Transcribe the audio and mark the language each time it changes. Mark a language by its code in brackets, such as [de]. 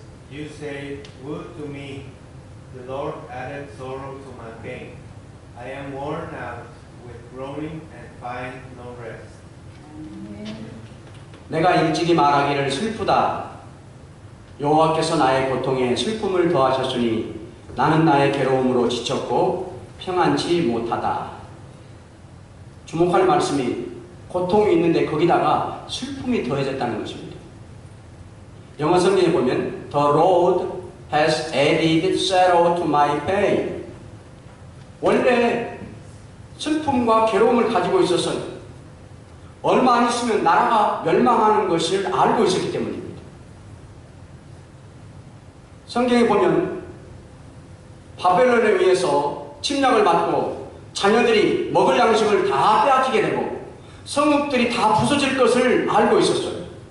[en] You say, woe to me, the Lord added sorrow to my pain. I am worn out with groaning and find no rest. [ko] 내가 일찍이 말하기를 슬프다. 여호와께서 나의 고통에 슬픔을 더하셨으니 나는 나의 괴로움으로 지쳤고 평안치 못하다. 주목할 말씀이 고통이 있는데 거기다가 슬픔이 더해졌다는 것입니다. 영어 성경에 보면 [en] The Lord has added sorrow to my pain. [ko] 원래 슬픔과 괴로움을 가지고 있었어요. 얼마 안 있으면 나라가 멸망하는 것을 알고 있었기 때문입니다. 성경에 보면 바벨론에 의해서 침략을 받고 자녀들이 먹을 양식을 다 빼앗기게 되고 성읍들이 다 부서질 것을 알고 있었어요.